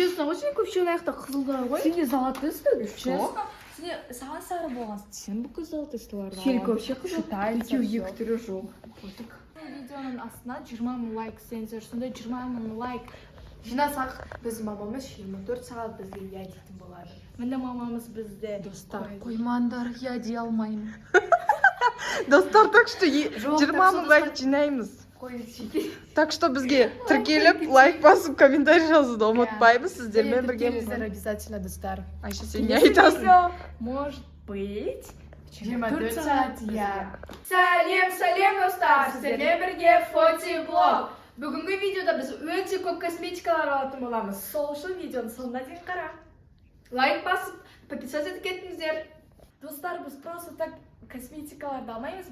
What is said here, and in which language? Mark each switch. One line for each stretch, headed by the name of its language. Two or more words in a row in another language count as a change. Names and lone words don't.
Russian: честно, очень
Kazakh: көп аяқта қызылдар ғой. Сенде золотой стоит?
Russian: Честно?
Kazakh: Сенде саған сары болған. Сен бүкіл золотой столарды Хелька вообще қызыл.
Russian: Шатается
Kazakh: Екеуі
Russian: всё.
Kazakh: екі түрі жоқ. Пофиг. Видеоның астына 20 мың лайк істеңіздер. Сонда 20 мың лайк. Жинасақ, біз мамамыз 24 сағат бізге я дейтін болады. Міне мамамыз бізде. Достар, Қоймаңдар, я дей алмаймын. Достар,
Russian: так что
Kazakh: Жоқ, 20 мың лайк жинаймыз. Қойын
Russian: Так что
Kazakh: бізге тіркеліп, лайк басып, комментарий жазуды ұмытпаймыз. Сіздермен бірге Сіздер обязательно, достар. Айша, сен не айтасың?
Russian: Может быть.
Kazakh: 24 сағат, я. Сәлем, достар. Сіздермен бірге фотоблог. Бүгінгі видеода біз өте көп косметикалар алатын боламыз. Сол үшін видеоны соңына дейін қара. Лайк басып, подписаться етіп кетіңіздер. Достар, біз
Russian: просто так
Kazakh: косметикаларды алмаймыз.